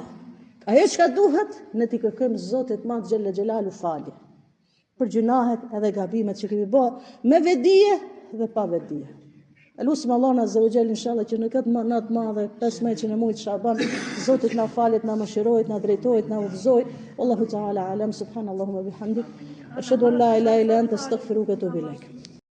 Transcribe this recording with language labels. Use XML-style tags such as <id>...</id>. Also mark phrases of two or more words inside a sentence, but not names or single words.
<sq>Ajo çka duhet, ne t'i kërkojmë Zotit madh</sq> <ar>جل جلاله</ar> <sq>falje për gjunahet edhe gabimet që kemi bërë me vedije dhe pa vedije. Elusim Allahun</sq> <ar>عز وجل</ar> <sq>inshallah që në këtë natë madhe 15 në muajin Shaban, Zoti na falet, na mëshirojë, na drejtojë, na udhëzojë.</sq> <ar>الله تعالى أعلم سبحان الله وبحمدك أشهد أن لا إله إلا أنت أستغفرك وأتوب إليك.</ar>